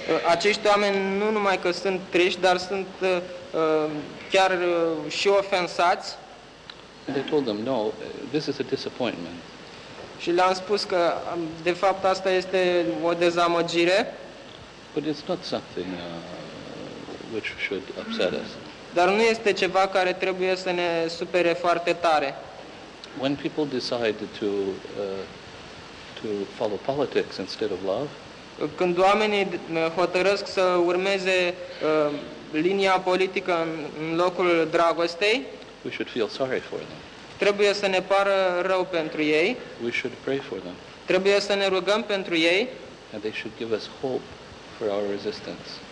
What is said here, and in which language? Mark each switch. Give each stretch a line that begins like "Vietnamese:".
Romanian: Acești oameni nu numai că sunt triști, dar sunt chiar și ofensați.
English: And I told them, no, this is a disappointment.
Romanian: Și le-am spus că, de fapt, asta este o dezamăgire.
English: But it's not something which should upset us.
Romanian: Dar nu este ceva care trebuie să ne supere foarte tare.
English: When people decide to follow politics instead of love,
Romanian: când oamenii hotărăsc să urmeze linia politică în locul dragostei,
English: we should feel sorry for them.
Romanian: Trebuie să ne pară rău pentru ei.
English: We should pray for them.
Romanian: Trebuie să ne rugăm pentru ei.
English: And they should give us hope for our resistance.